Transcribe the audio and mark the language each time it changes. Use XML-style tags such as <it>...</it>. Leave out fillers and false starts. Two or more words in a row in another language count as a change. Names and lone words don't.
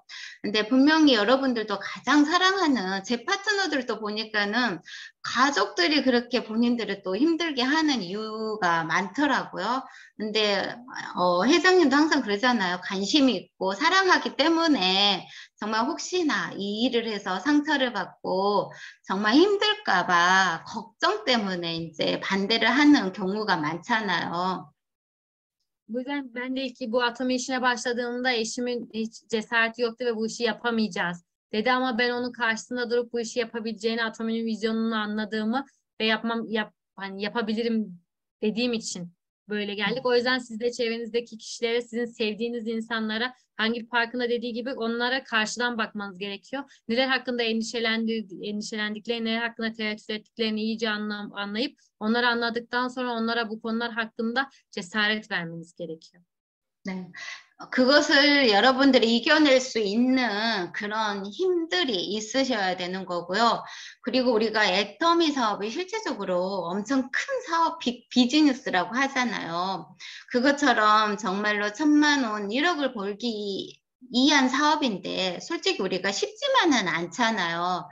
<ko>근데 분명히 여러분들도 가장 사랑하는 제 파트너들도 보니까는 가족들이 그렇게 본인들을 또 힘들게 하는 이유가 많더라고요. 근데 회장님도 항상 그러잖아요. 관심이 있고 사랑하기 때문에 정말 혹시나 이 일을 해서 상처를 받고 정말 힘들까 봐 걱정 때문에 이제 반대를 하는 경우가 많잖아요.</ko> <tr>Bu yüzden ben de ilk bu atomi işine başladığımda eşimin hiç cesareti yoktu ve bu işi yapamayacağız dedi ama ben onun karşısında durup bu işi yapabileceğini, atominin vizyonunu anladığımı ve yapabilirim dediğim için böyle geldik. O yüzden siz de çevrenizdeki kişilere, sizin sevdiğiniz insanlara Hangil Parkı'nda dediği gibi onlara karşıdan bakmanız gerekiyor. Neler hakkında endişelendiklerini, neler hakkında tereddüt ettiklerini iyice anlayıp onları anladıktan sonra onlara bu konular hakkında cesaret vermeniz gerekiyor.</tr> <ko>네. 그것을 여러분들이 이겨낼 수 있는 그런 힘들이 있으셔야 되는 거고요. 그리고 우리가 애터미 사업이 실제적으로 엄청 큰 사업, 비즈니스라고 하잖아요. 그것처럼 정말로 1,000만 원, 1억을 벌기 위한 사업인데 솔직히 우리가 쉽지만은 않잖아요.</ko>